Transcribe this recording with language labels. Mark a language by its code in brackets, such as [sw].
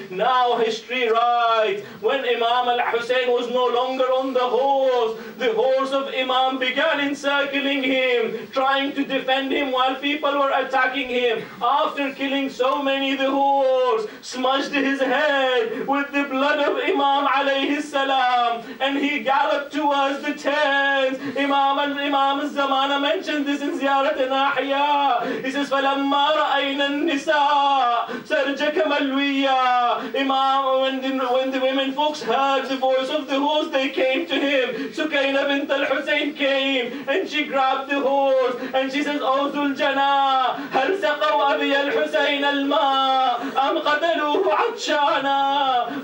[en] Now history writes, when Imam al-Hussein was no longer on the horse of Imam began encircling him, trying to defend him while people were attacking him. After killing so many, the horse smudged his head with the blood of Imam alayhi salam, and he galloped towards the tents. Imam al-Zamana mentioned this in Ziyarat Nahiya. He says, [ar] فَلَمَّا رَأَيْنَا النِّسَاء سَرْجَكَ مَلْوِيًّا. [en] Imam, when the women folks heard the voice of the horse, they came to him. Sukaina bint al-Hussein came, and she grabbed the horse, and she says, O Dhul Jana, [ar] هَلْ سَقَوْا أَبِيَ الْحُسَيْنَ الْمَاءَ أَمْ قَتَلُوهُ عَطْشَانًا.